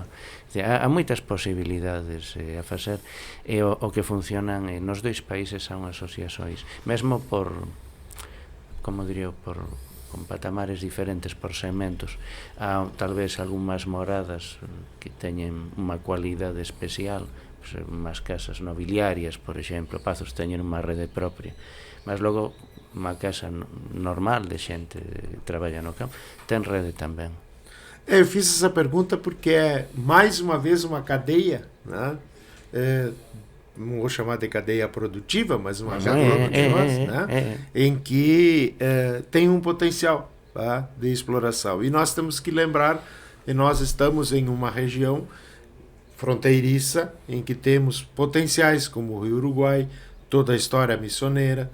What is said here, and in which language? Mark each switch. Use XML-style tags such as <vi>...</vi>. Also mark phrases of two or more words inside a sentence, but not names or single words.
<gl>Há moitas posibilidades a facer, e o que funcionan nos dois países son asociações, mesmo por, como diría, con patamares diferentes, por segmentos. Há talvez algunhas moradas que teñen unha cualidade especial, unhas casas nobiliarias, por exemplo, Pazos teñen unha rede propia, mas logo unha casa normal de xente que traballa no campo ten rede tamén.</gl> <pt>Eu fiz essa pergunta porque é mais uma vez uma cadeia, né? Não vou chamar de cadeia produtiva, mas uma cadeia produtiva, né? Em que tem um potencial, tá, de exploração. E nós temos que lembrar que nós estamos em uma região fronteiriça, em que temos potenciais como o Rio Uruguai, toda a história missioneira.</pt>